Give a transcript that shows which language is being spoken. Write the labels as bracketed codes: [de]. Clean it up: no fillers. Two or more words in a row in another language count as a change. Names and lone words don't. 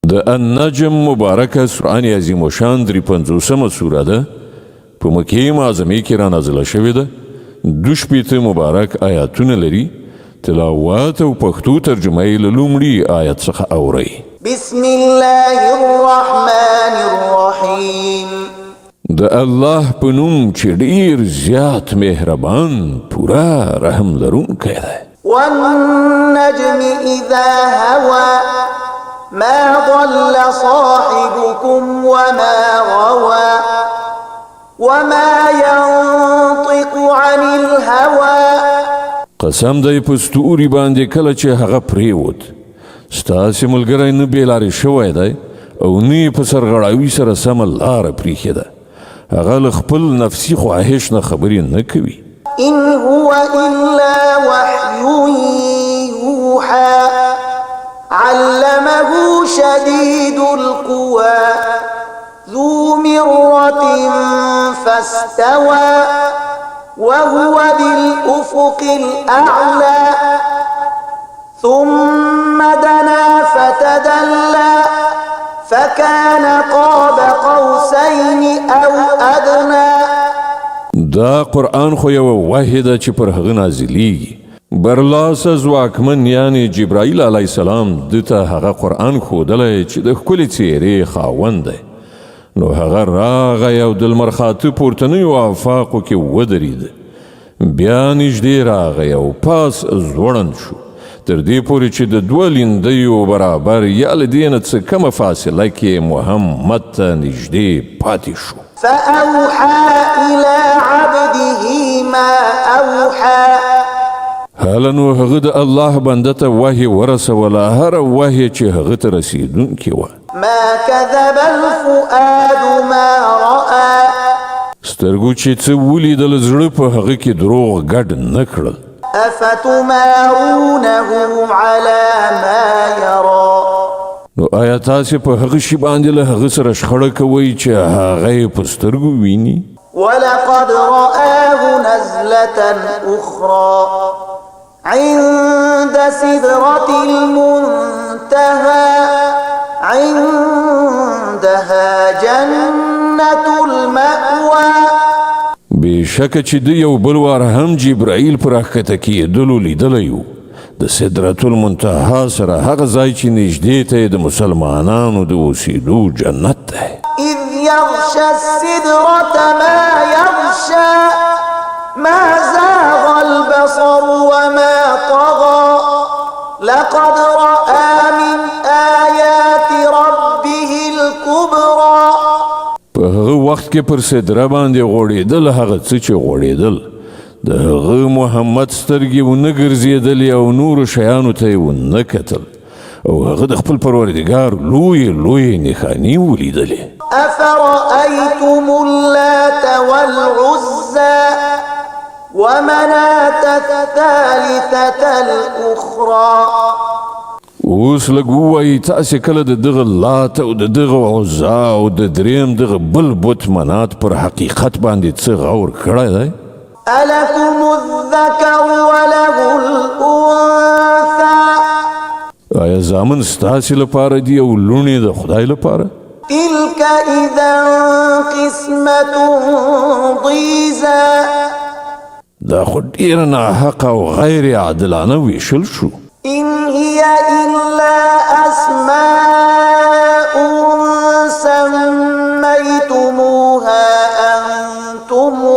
[ps] د النجم مبارکه قرآن عظیم الشان 53 سوره ده په مکې معظمې کې را نازله شوې ده 2 مبارک آیاتونه لري تلاوت او پښتو ترجمه یې له لومړي آیت څخه اورئ [ar] بسم الله الرحمن الرحیم [ps] د الله په نوم چې ډیر زیات مهربان پورا رحم لرونکی دی [ar] والنجم اذا هوى ما ضل صاحبكم وما غوى وما ينطق عن الهوى [ps] قسم دی په ستوري باندې کله چې هغه پریوت ستاسې ملګری نه بېلارې شوی دی او نه یې په سرغړاوي سره سمه لاره پریښې ده هغه له خپل نفسي خواهش نه خبرې نه کوي [ar] إن هو إلا وحي يوحى علمه شديد القوى ذو مرة فاستوى وهو بالأفق الأعلى ثم دنا فتدلى فكان قاب قوسين أو أدنى [ps] دا قرآن خو یو وحی ده چې پر هغه نازلیږي برلاسه ځواکمن یعنی جبرائیل [ar] علیه السلام [ps] دته هغه قرآن ښودلی چې د ښکلې څیرې خاوند دی نو هغه راغی او د لمر خاته پورتنیو آفاقو کې ودرېد بیا نږدې راغی او پاس ځوړند شو تر دې پورې چې د 2 لیندیو برابر یا له دې نه څه کمه فاصله کې محمد ته نږدې پاتې شو [ar] فأوحى إلى عبده ما أوحى [ps] هله نو هغه د الله بنده ته وحی ورسوله هره وحی چې هغه ته رسېدونکې وه [ar] ما كذب الفؤاد ما رأى [ps] سترګو چې څه ولیدل زړه په هغه کې دروغ ګډ نه کړل [ar] أفتمارونه على ما يرى [ps] نو آیا تاسې په هغه شي باندې له هغه سره شخړه کوئ چې هغه یې په سترګو ویني [ar] ولقد رآه نزلة أخرى عند سدرة المنتهى عندها جنة المأوى [ps] بېشکه چې د یو بل وار هم جبرائیل په راښکته کېدلو لیدلی و د سدرة المنتهى سره هغه ځای چې نږدې ته یې د مسلمانانو د اوسېدو جنت دی [ar] إذ يغشى السدرة ما يغشى ما زاغ البصر وما طغى لقد رأى من آيات ربه الكبرى [ps] په هغه وخت کې پر سدره باندې غوړېدل هغه څه چې غوړېدل د هغه محمد سترګې ونه ګرځېدلې او نورو شیانو ته یې ونه کتل او هغه د خپل پروردګار لویې نښانې ولیدلې [ar] أفرأيتم اللات والعزى ومناة الثالثة الأخرى [ps] اوس لږ ووایي تاسې کله د دغه لات او د دغه عزا او د دریم دغه بل بت منات پر حقیقت باندې څه غور کړی دی [ar] ألكم الذكر وله الأنثى [ps] آیا زامن ستاسې لپاره دي او لوڼې د خدای لپاره [ar] تلك إذا قسمة ضيزى [ps] دا خو ډېره ناحقه او غیر عادلانه ویشل شو [ar] إن هي إلا أسماء سميتموها أنتم